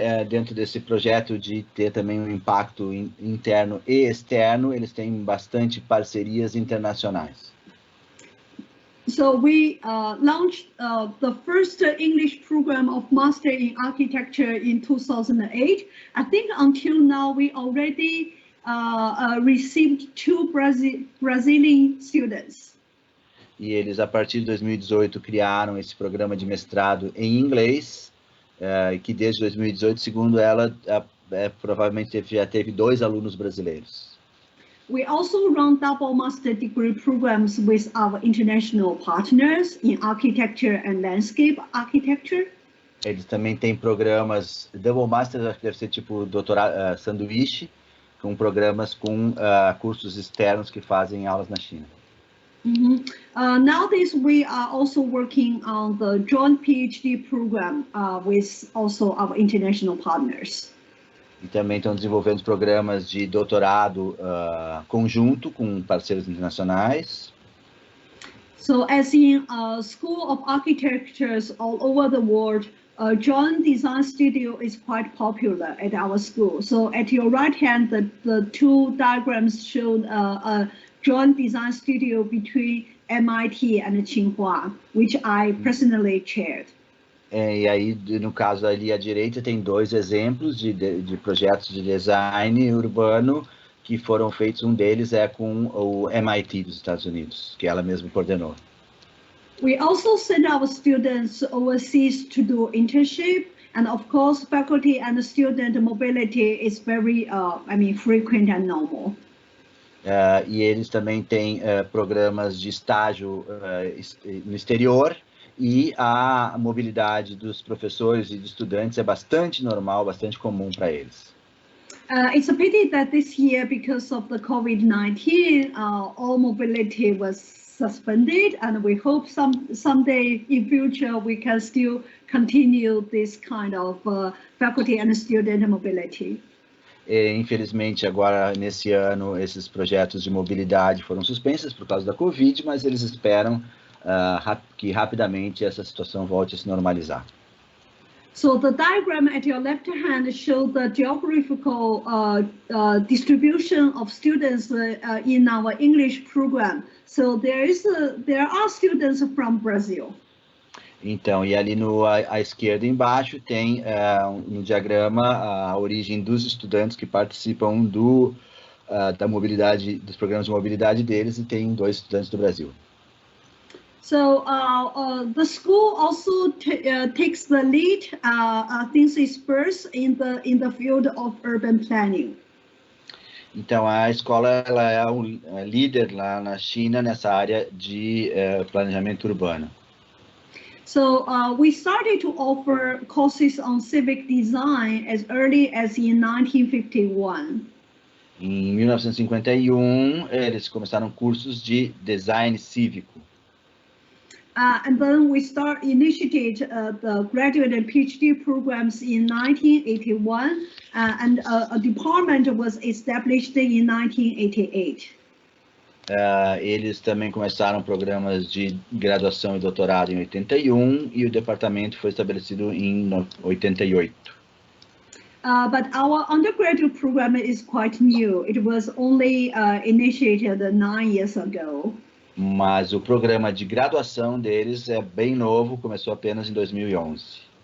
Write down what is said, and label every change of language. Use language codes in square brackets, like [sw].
[pt] Dentro desse projeto de ter também um impacto interno e externo, eles têm bastante parcerias internacionais. [en] So we launched the first English program of Master in Architecture in 2008. I think until now we already received 2 Brazilian students. [pt] E eles, a partir de 2018, criaram esse programa de mestrado em inglês, que desde 2018, segundo ela, provavelmente já teve 2 alunos brasileiros. [en] We also run double master degree programs with our international partners in architecture and landscape architecture. [pt] Eles também têm programas double master, acho que deve ser tipo doutorado, sanduíche, com programas com cursos externos que fazem aulas na China. [en] Nowadays, we are also working on the joint PhD program with also our international partners. [pt] E também estão desenvolvendo programas de doutorado conjunto com parceiros internacionais. [en] So, as in School of Architectures all over the world, joint design studio is quite popular at our school. So, at your right hand, the 2 diagrams showed a joint design studio between MIT and Tsinghua, which I personally chaired. [pt] E aí, no caso ali à direita, tem 2 exemplos de projetos de design urbano que foram feitos. Um deles é com o MIT dos Estados Unidos, que ela mesma coordenou. [en] We also send our students overseas to do internship, and of course, faculty and student mobility is very, frequent and normal. [pt] E eles também têm programas de estágio no exterior. E a mobilidade dos professores e de estudantes é bastante normal, bastante comum para eles. [en] It's a pity that this year, because of the COVID-19, all mobility was suspended, and we hope someday in future we can still continue this kind of faculty and student mobility. [pt] Infelizmente, agora, nesse ano, esses projetos de mobilidade foram suspensos por causa da Covid, mas eles esperam que rapidamente essa situação volte a se normalizar. [en] So the diagram at your left hand shows the geographical distribution of students in our English program. So there are students from Brazil. [pt] Então, e ali à esquerda embaixo tem no diagrama a origem dos estudantes que participam da mobilidade, dos programas de mobilidade deles, e tem 2 estudantes do Brasil. [en] So the school also takes the lead, thinks it's first in the field of urban planning. [pt] Então a escola ela é líder lá na China nessa área de planejamento urbano. [en] So we started to offer courses on civic design as early as in 1951. [pt] Em 1951 eles começaram cursos de design cívico. [en] And then we initiated the graduate and PhD programs in 1981, and a department was established in 1988. [pt] Eles também começaram programas de graduação e doutorado em 81 e o departamento foi estabelecido em 88. [en] But our undergraduate program is quite new. It was only initiated 9 years ago. [pt] Mas o programa de graduação deles é bem novo, começou apenas em 2011.